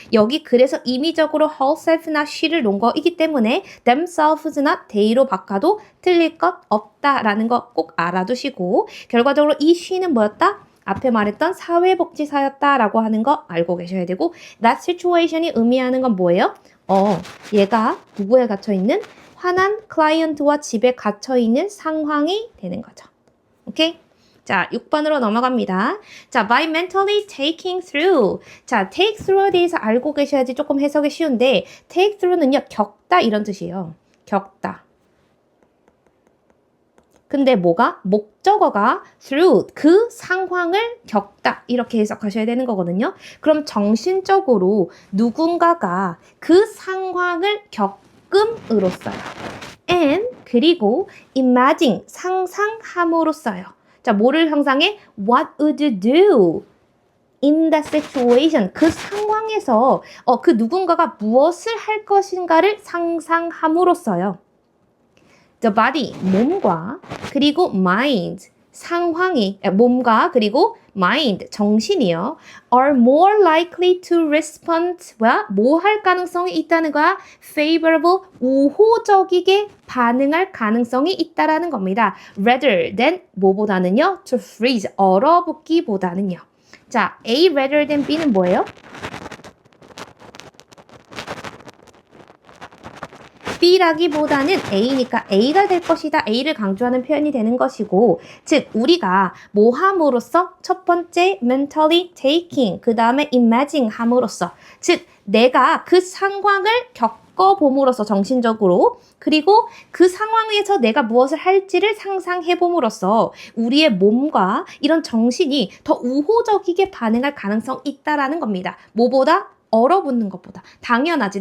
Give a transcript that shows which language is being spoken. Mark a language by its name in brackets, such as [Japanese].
[Korean] 여기 그래서 임의적으로 herself나 she를 놓은 거이기 때문에 themselves나 they로 바꿔도 틀릴 것 없다라는 거 꼭 알아두시고, 결과적으로 이 she는 뭐였다? 앞에 말했던 사회복지사였다라고 하는 거 알고 계셔야 되고, that situation이 의미하는 건 뭐예요? 얘가 누구에 갇혀있는? 화난 클라이언트와 집에 갇혀있는 상황이 되는 거죠. 오케이? 자, 6번으로 넘어갑니다. [English] 자, by mentally taking through. [Korean] 자, take through에 대해서 알고 계셔야지 조금 해석이 쉬운데, take through는요, 겪다 이런 뜻이에요. 겪다. 근데 뭐가? 목적어가 through, 그 상황을 겪다 이렇게 해석하셔야 되는 거거든요. 그럼 정신적으로 누군가가 그 상황을 겪음으로써요. and 그리고 imagine 상상함으로써요. 자, 뭐를 상상해? [English] What would you do in that situation? [Korean] 그 상황에서 그 누군가가 무엇을 할 것인가를 상상함으로써요. The body, 몸과 그리고 mind, 상황이 몸과 그리고 mind, 정신이요. [English] are more likely to respond, [Korean] 뭐 할 가능성이 있다는 거야? favorable, 우호적이게 반응할 가능성이 있다라는 겁니다. rather than, 뭐보다는요? [English] to freeze, [Korean] 얼어붙기보다는요. 자, A rather than B는 뭐예요? B라기보다는 A니까 A가 될 것이다. A를 강조하는 표현이 되는 것이고, 즉 우리가 뭐 함으로써? 첫 번째 mentally taking, 그 다음에 imagine 함으로써, 즉 내가 그 상황을 겪어봄으로써 정신적으로, 그리고 그 상황에서 내가 무엇을 할지를 상상해봄으로써 우리의 몸과 이런 정신이 더 우호적이게 반응할 가능성이 있다라는 겁니다. 뭐보다? 얼어붙는 것보다. 당연하지.